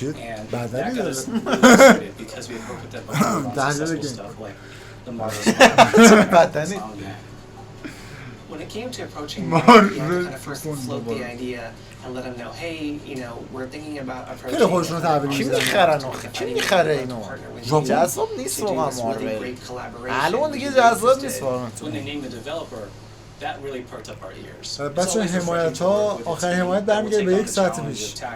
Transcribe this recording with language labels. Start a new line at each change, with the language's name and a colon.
English: And that got us really excited because we had worked with them before on successful stuff like the Marvel song. When it came to approaching Marvel, we had to kind of first float the idea and let them know, hey, you know, we're thinking about approaching
Persian: کی میخرن آخه؟ کی میخره اینو؟ جذاب نیست واقعا مارول. الان دیگه جذاب نیست واقعا.
English: When they named the developer, that really perked up our ears.
Persian: بچه حمایت ها آخرین حمایت برمیگرده به یک ساعت پیش.